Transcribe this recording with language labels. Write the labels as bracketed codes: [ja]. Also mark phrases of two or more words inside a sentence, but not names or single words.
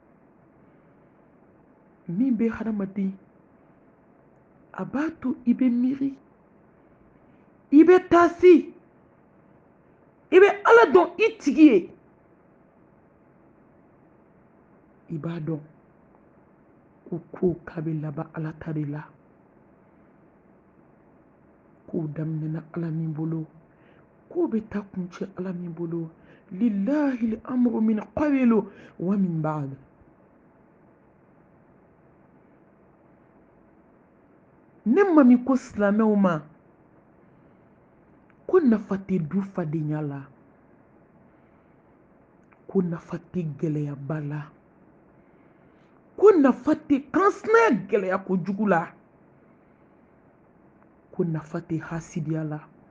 [bm] Min bɛ hadamaden, a b'a to i bɛ miiri, i bɛ taasi, i bɛ ala dɔn i tigi ye. I b'a dɔn ko k'a bɛ laban ala ta de la. Kow daminɛna ala min bolo, kow bɛ taa kuncɛ ala min bolo. [ar] لله الأمر من قبل ومن بعد. [bm] Ne ma min ko silamɛw ma ko nafa tɛ du fadenya la, ko nafa tɛ gɛlɛyaba la, ko nafa tɛ kansinaya gɛlɛya kojugu la, ko nafa tɛ hasidiya la.